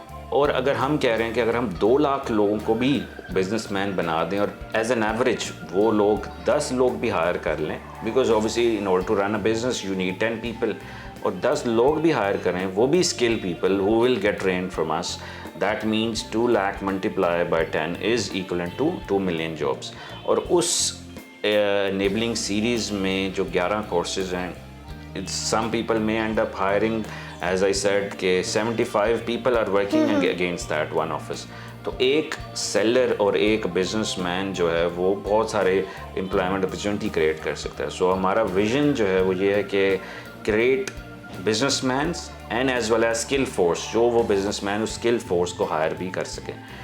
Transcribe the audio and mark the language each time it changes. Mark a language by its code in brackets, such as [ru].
[ur] اور اگر ہم کہہ رہے ہیں کہ اگر ہم 2 لاکھ لوگوں کو بھی بزنس مین بنا دیں اور [en] as an average [ur] وہ لوگ 10 لوگ بھی ہائر کر لیں, [en] because obviously in order to run a business you need 10 people, [ur] اور 10 لوگ بھی ہائر کریں وہ بھی [en] Skill people who will get trained from us, that means 2 lakh multiply by 10 is equivalent to 2 million jobs. [ur] اور اس انیبلنگ سیریز میں جو 11 courses ہیں, [en] some people may end up hiring, as I said, کہ 75 people are working against that one office. [ur] تو ایک seller اور ایک business man جو ہے وہ بہت سارے امپلائمنٹ اپرچونٹی کریٹ کر سکتا ہے. سو ہمارا ویژن جو ہے وہ یہ ہے کہ [en] create businessmen and as well as skill force, [ur] جو وہ بزنس مین اس اسکل فورس کو ہائر بھی کر سکیں.